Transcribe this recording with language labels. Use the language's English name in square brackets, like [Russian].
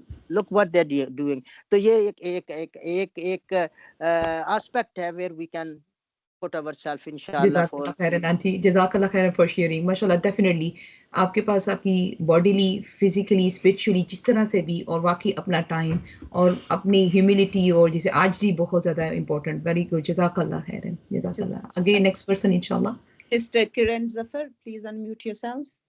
[English] Look what they doing. [Urdu] تو یہ ایک آسپیکٹ ہے [English] where we can put ourselves inshallah [Arabic] جزاک [English] for [Arabic] اللہ خیرن آنٹی, جزاک اللہ خیرن [English] For sharing. [Urdu] ماشاء اللہ ڈیفینیٹلی آپ کے پاس آپ کی باڈیلی, فزیکلی, اسپرچولی, جس طرح سے بھی, اور واقعی اپنا ٹائم اور اپنی ہیوملٹی اور جسے آجزی بہت زیادہ امپورٹنٹ. [English] very good, [Arabic] جزاک اللہ خیرن, جزاک اللہ. [English] Again next person انشاءاللہ. Sister Kiran Zafar, please unmute yourself.